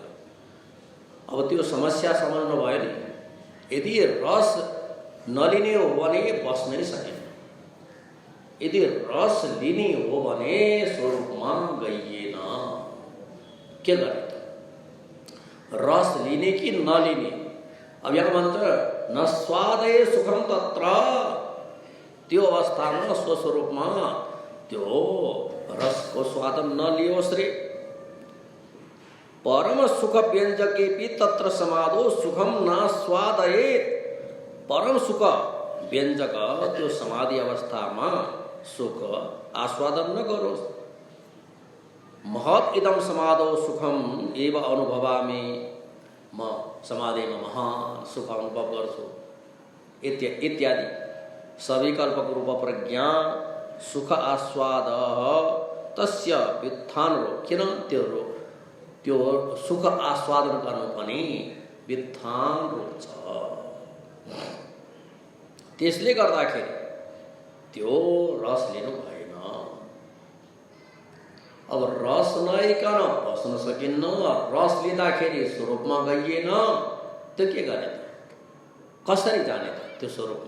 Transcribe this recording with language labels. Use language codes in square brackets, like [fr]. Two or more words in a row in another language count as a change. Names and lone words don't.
[ne] अब त्यो समस्या समाउनु भयो नि, यदि रस नलिने हो भने बस्नै सकिन्न, यदि रस लिने हो भने स्वरूपमा गइएन। के गर्ने त, रस लिने कि नलिने? अब यहाँ भन्छ [sa] न स्वादय सुखम तत्र, [ne] त्यो अवस्थामा स्वस्वरूपमा त्यो रसको स्वादन नलियोस् रे। [sa] परम सुख व्यञ्जकेपि तत्र समाधो सुखम न स्वादयेत। [ne] परम सुख व्यञ्जक त्यो समाधि अवस्थामा सुख आस्वादन न गरोस्। [sa] महत् इदम समाधो सुखम एव अनुभवामि, [ne] म समाधिमा महान सुख अनुभव गर्छु इत्यादि। [sa] सविकल्पक रूप प्रज्ञा सुख आस्वाद तस्य व्युत्थान रो। [ne] किन त्यो सुख आस्वादन गर्नु पनि व्युत्थान रोक्छ। त्यसले गर्दाखेरि त्यो रस लिनु भएन। अब रस नआइकन बस्न सकिन्न, रस लिँदाखेरि स्वरूपमा गइएन, त्यो के गर्ने त, कसरी जाने त त्यो स्वरूपमा?